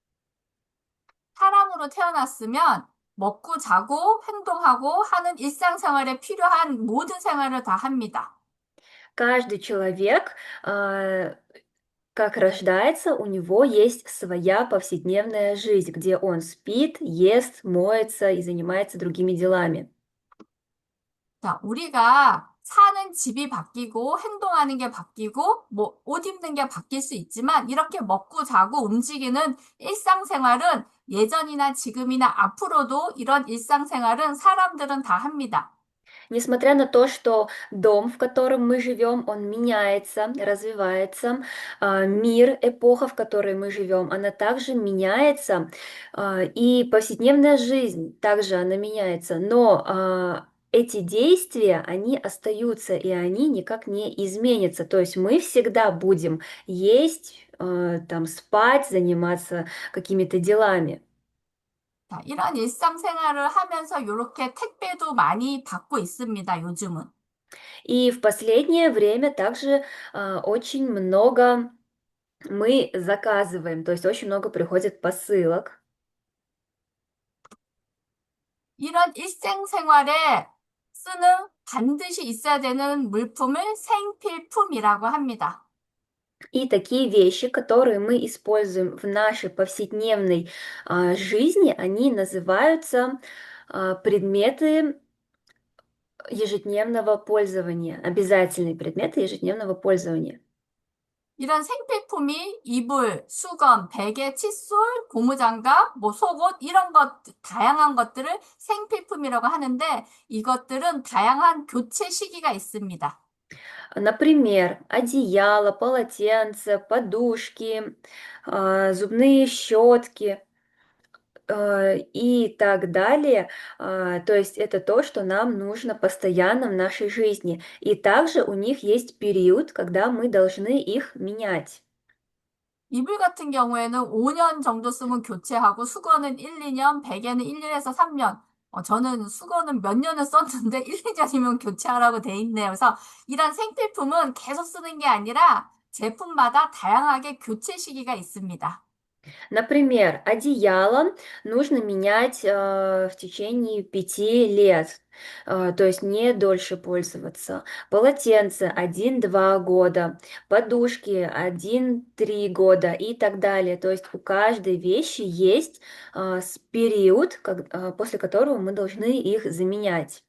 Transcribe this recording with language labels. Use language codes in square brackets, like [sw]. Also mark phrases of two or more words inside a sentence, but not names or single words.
[ko] 사람으로 태어났으면 먹고 자고 행동하고 하는 일상생활에 필요한 모든 생활을 다 합니다. [ru] Каждый человек, как рождается, у него есть своя повседневная жизнь, где он спит, ест, моется и занимается другими делами. [ko] 자, 우리가 사는 집이 바뀌고 행동하는 게 바뀌고 뭐 옷 입는 게 바뀔 수 있지만 이렇게 먹고 자고 움직이는 일상생활은 예전이나 지금이나 앞으로도 이런 일상생활은 사람들은 다 합니다. [ru] Несмотря на то, что дом, в котором мы живем, он меняется, развивается, мир, эпоха, в которой мы живем, она также меняется, и повседневная жизнь также она меняется, но эти действия, они остаются, и они никак не изменятся. То есть мы всегда будем есть, там, спать, заниматься какими-то делами. [ko] 자, 이런 일상생활을 하면서 이렇게 택배도 많이 받고 있습니다, 요즘은. [ru] И в последнее время также очень много мы заказываем, то есть очень много приходит посылок. [ko] 이런 일상생활에 쓰는 반드시 있어야 되는 물품을 생필품이라고 합니다. [ru] И такие вещи, которые мы используем в нашей повседневной жизни, они называются предметы ежедневного пользования, обязательные предметы ежедневного пользования. [ko] 이런 생필품이 이불, 수건, 베개, 칫솔, 고무장갑, 뭐 속옷 이런 것 다양한 것들을 생필품이라고 하는데 이것들은 다양한 교체 시기가 있습니다. [ru] Например, одеяло, полотенце, подушки, зубные щетки, и так далее. То есть это то, что нам нужно постоянно в нашей жизни. И также у них есть период, когда мы должны их менять. [ko] 이불 같은 경우에는 5년 정도 쓰면 교체하고 수건은 1, 2년, 베개는 1년에서 3년. 저는 수건은 몇 년을 썼는데 1, 2년이면 교체하라고 돼 있네요. 그래서 이런 생필품은 계속 쓰는 게 아니라 제품마다 다양하게 교체 시기가 있습니다. [ru] Например, одеяло нужно менять в течение 5 лет, то есть не дольше пользоваться. Полотенце 1-2 года, подушки 1-3 года и так далее. То есть у каждой вещи есть период, после которого мы должны их заменять.